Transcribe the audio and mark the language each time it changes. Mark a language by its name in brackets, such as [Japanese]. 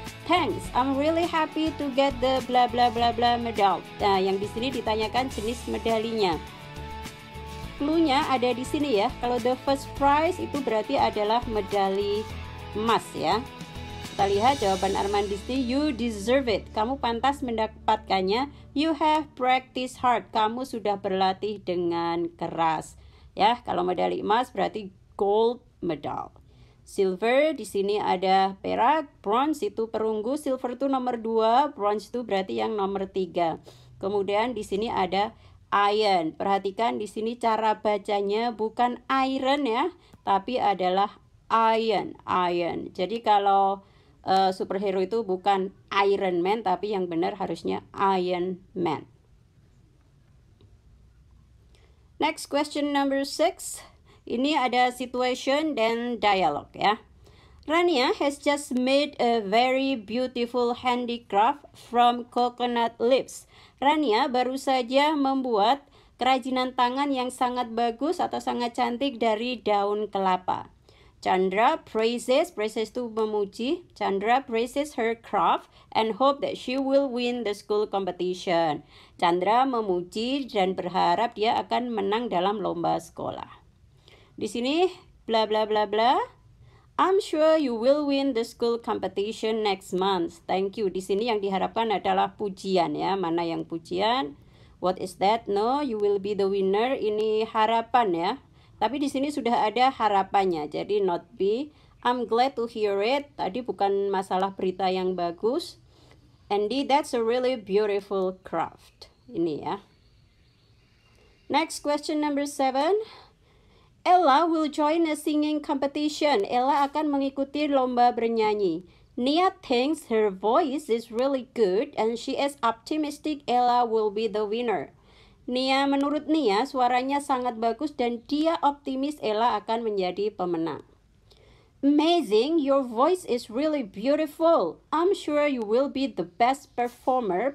[English] Thanks, I'm really happy to get the bla bla bla bla medal. [Indonesian] Nah, yang di sini ditanyakan jenis medalinya. Cluenya ada di sini ya. Kalau the first prize itu berarti adalah medali emas ya. Kita lihat jawaban Arman di sini, [English] you deserve it. [Indonesian] Kamu pantas mendapatkannya. [English] You have practiced hard. [Indonesian] Kamu sudah berlatih dengan keras. Ya, kalau medali emas berarti gold medal. Silver di sini ada perak, bronze itu perunggu, silver itu nomor 2, bronze itu berarti yang nomor 3. Kemudian di sini ada iron. Perhatikan di sini cara bacanya bukan iron ya, tapi adalah iron. Jadi kalau superhero itu bukan Iron Man, tapi yang benar harusnya Iron Man. [English] Next question number 6. [Indonesian] Ini ada situation dan dialog ya. [English] Rania has just made a very beautiful handicraft from coconut leaves. [Indonesian] Rania baru saja membuat kerajinan tangan yang sangat bagus atau sangat cantik dari daun kelapa. Chandra praises itu memuji. [English] Chandra praises her craft and hope that she will win the school competition. [Indonesian] Chandra memuji dan berharap dia akan menang dalam lomba sekolah. Di sini bla bla bla bla. [English] I'm sure you will win the school competition next month. Thank you. [Indonesian] Di sini yang diharapkan adalah pujian ya. Mana yang pujian? [English] What is that? No, you will be the winner. [Indonesian] Ini harapan ya. Tapi di sini sudah ada harapannya. Jadi [English] not be. I'm glad to hear it. [Indonesian] Tadi bukan masalah berita yang bagus. [English] Andy, that's a really beautiful craft. Ini ya. Next question number 7. Ella will join a singing competition. [Indonesian] Ella akan mengikuti lomba bernyanyi. [English] Nia thinks her voice is really good and she is optimistic Ella will be the winner. [Indonesian] Menurut Nia, suaranya sangat bagus dan dia optimis Ella akan menjadi pemenang. [English] Amazing, your voice is really beautiful. I'm sure you will be the best performer.